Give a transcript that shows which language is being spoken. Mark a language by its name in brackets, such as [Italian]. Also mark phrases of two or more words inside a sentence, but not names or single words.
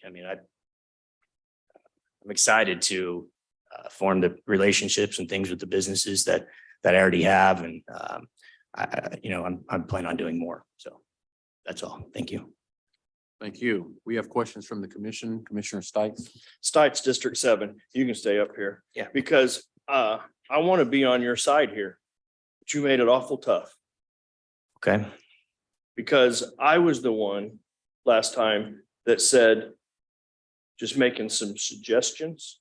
[English] I mean, I'm excited to form the relationships and things with the businesses that I already have, and I'm planning on doing more. So that's all. Thank you. Thank you. We have questions from the commission. Commissioner Stites. Stites, District 7, you can stay up here. Yeah. Because I want to be on your side here, but you made it awful tough. Okay. Because I was the one last time that said, just making some suggestions.